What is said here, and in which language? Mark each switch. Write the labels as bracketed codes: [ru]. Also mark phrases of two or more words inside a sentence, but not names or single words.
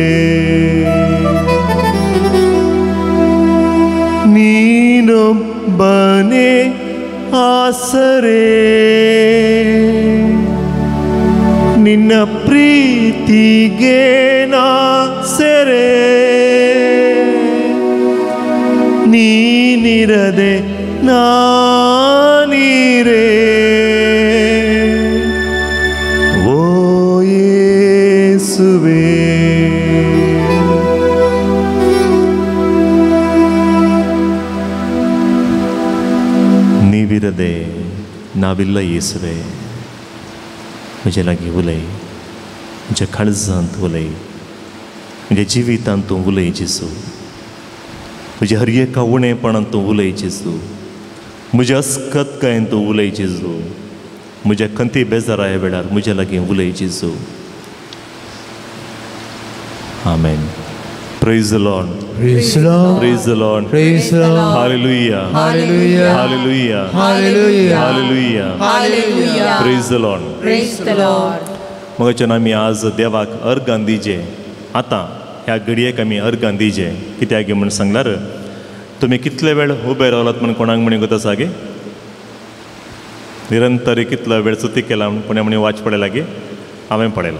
[kn] ನೀನೊಬ್ಬನೇ ಆಸರೆ ನಿನ್ನ ಪ್ರೀತಿಗೆ ನಾಸರೆ ನೀನಿರದೆ ನಾನಿರೇ ಓ ಯೇಸುವೇ. ನೀವಿರದೆ ನಾವಿಲ್ಲ ಯೇಸುವೆ. [kok] म्हजे लागीं उलय, म्हज्या काळजांत उलय, म्हज्या जिवितांत तूं उलय जेजू. म्हज्या हर एका उणेपणांत तूं उलय जेजू. म्हज्या अस्कतकायेन तूं उलय जेजू. म्हज्या खंती बेजाराय वेळार म्हज्या लागीं उलय जेजू. आमेन. [en] Praise the Lord. Praise the Lord. Praise the Lord. Praise the Lord. Hallelujah. Hallelujah. Hallelujah. Hallelujah. Hallelujah. Hallelujah. Praise the Lord. Praise the Lord. [kok] मगाच्यान आमी आज देवाक अर्गां दिजे. आतां ह्या घडयेक आमी अर्गां दिजे. कित्याक म्हूण सांगल्यार तुमी कितले वेळ उबे रावलात म्हूण कोणाक म्हणी गो सागे निरंतर कितलो वेळ चुती केला म्हूण कोणे म्हणी वाच पडे लागी हांवें पळयलां.